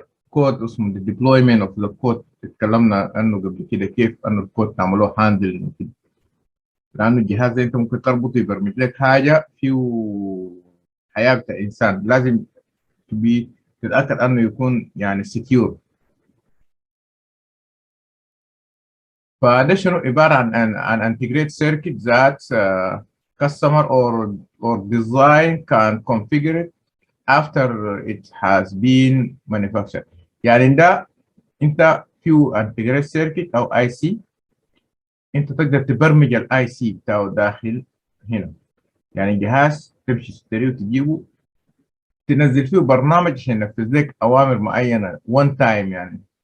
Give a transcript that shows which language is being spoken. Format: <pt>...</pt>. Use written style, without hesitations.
<ar>كود اسمه</ar> <en>the deployment of the code،</en> <ar>اتكلمنا عنه قبل كده كيف انه الكود تعملوه هاندل وكده. لانه الجهاز ده انت ممكن تربطه يبرمج لك حاجه فيه حياه بتاع انسان، لازم تبي تتاكد انه يكون يعني secure. فده شنو عباره عن</ar> <en>integrate circuit that customer or design can configure it after it has been manufactured.</en> <ar>يعني ده انت فيه integrate circuit او اي سي، انت تقدر تبرمج الاي سي بتاعه داخل هنا. يعني جهاز تمشي تشتريه وتجيبه، تنزل فيه برنامج عشان ينفذ لك اوامر معينه وان تايم يعني.</ar>